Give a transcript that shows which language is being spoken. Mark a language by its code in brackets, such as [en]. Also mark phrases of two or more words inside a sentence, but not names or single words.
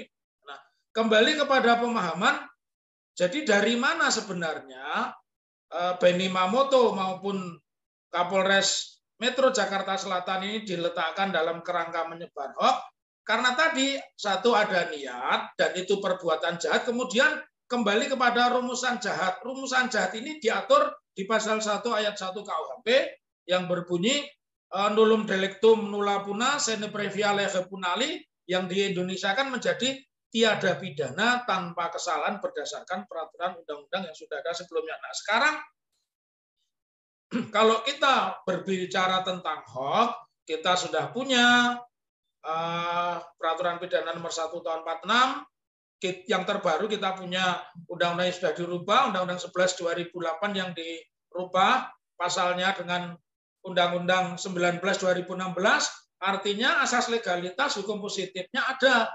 [id] Nah, kembali kepada pemahaman, jadi dari mana sebenarnya Benny Mamoto maupun Kapolres Metro Jakarta Selatan ini diletakkan dalam kerangka menyebar hoax? Karena tadi, satu, ada niat, dan itu perbuatan jahat, kemudian kembali kepada rumusan jahat. Rumusan jahat ini diatur di pasal 1 ayat 1 KUHP yang berbunyi [la] nullum delictum nulla puna sine previa lege punali, [id] yang di Indonesia kan menjadi tiada pidana tanpa kesalahan berdasarkan peraturan undang-undang yang sudah ada sebelumnya. Nah, sekarang kalau kita berbicara tentang hoax, kita sudah punya peraturan pidana nomor 1 tahun 46, yang terbaru kita punya undang-undang yang sudah dirubah, Undang-Undang 11 2008 yang dirubah pasalnya dengan Undang-Undang 19 2016, artinya asas legalitas hukum positifnya ada.